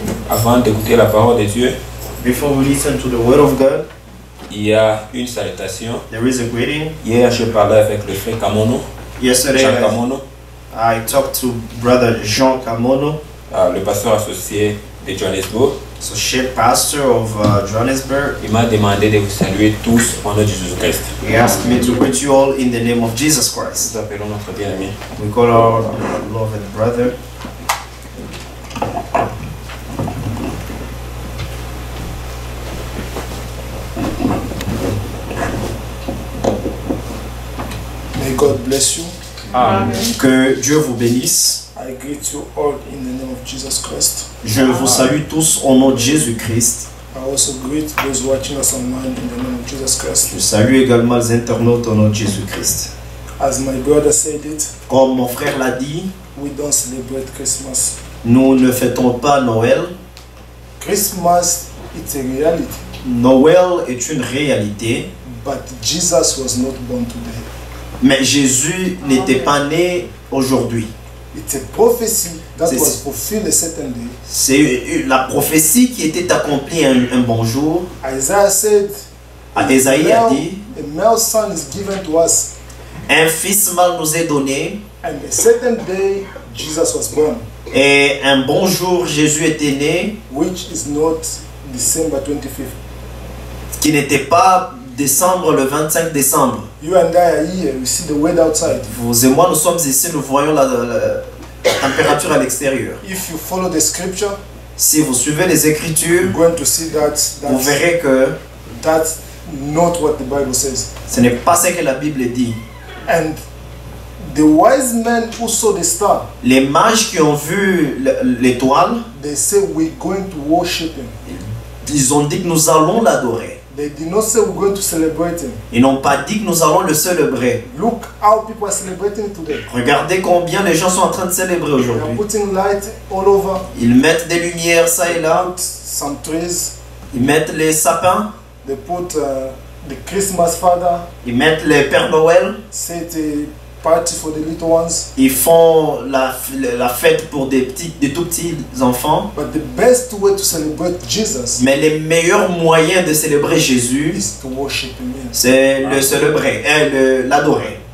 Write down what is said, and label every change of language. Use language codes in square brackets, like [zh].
[fr] Avant d'écouter la parole de Dieu, [en] Before we listen to the word of God, [fr] il y a une salutation. [en] there is a greeting. [fr] Hier, je parlais avec le frère Kamono, [en] Yesterday, [fr] Jean Kamono, [en] I talked to Brother Jean Kamono, [fr] le pasteur associé de Johannesburg. [en] associate pastor of Johannesburg. [fr] Il m'a demandé de vous saluer tous au nom de Jésus-Christ. [en] He asked me to greet you all in the name of Jesus Christ. [fr] Nous appelons notre bien-aimé. [en] We call our beloved brother. May God bless you. [fr] Que Dieu vous bénisse. [en] I greet you all in the name of Jesus Christ. [fr] Je vous salue tous au nom de Jésus-Christ. [en] I also greet those watching us online in the name of Jesus Christ. [fr] Je salue également les internautes au nom de Jésus-Christ. [en] As my brother said it, [fr] Comme mon frère l'a dit, [en] we don't celebrate Christmas. [fr] nous ne fêtons pas Noël. [en] Christmas, it's a reality, [fr] Noël est une réalité, [en] but Jesus was not born today. [fr] mais Jésus n'était pas né aujourd'hui. [en] It's a prophecy that [fr] C'est- [en] was fulfilled a certain day. [fr] C'est la prophétie qui était accomplie un bon jour. [en] Isaiah said, [fr] Ésaïe a dit, [en] a male son is given to us, [fr] un fils mâle nous est donné, [en] and a certain day Jesus was born, [fr] et un bon jour Jésus était né, [en] which is not December 25th. [fr] qui n'était pas décembre, le 25 décembre. [en] You and I are here, we see the weather outside. [fr] Vous et moi, nous sommes ici, nous voyons la température à l'extérieur. [en] If you follow the scripture, [fr] Si vous suivez les Écritures, [en] you're going to see that [fr] vous verrez que [en] that's not what the Bible says. [fr] ce n'est pas ce que la Bible dit. [en] And the wise men who saw the star, [fr] Les mages qui ont vu l'étoile, [en] they say we're going to worship him. [fr] ils ont dit que nous allons l'adorer. [en] They did not say we're going to celebrate him. [fr] Ils n'ont pas dit que nous allons le célébrer. [en] Look how people are celebrating today. [fr] Regardez combien les gens sont en train de célébrer [en] They are [fr] aujourd'hui. [en] putting light all over, [fr] Ils mettent des lumières ça et là, [en] put some trees, [fr] ils mettent les sapins, [en] they put the Christmas father, [fr] ils mettent les Pères Noël, [en] set a party for the little ones. [fr] ils font la fête pour des tout petits enfants. [en] But the best way to celebrate Jesus [fr] Mais les meilleurs moyens de célébrer Jésus, [en] is to worship him. [fr] c'est le célébrer, l'adorer.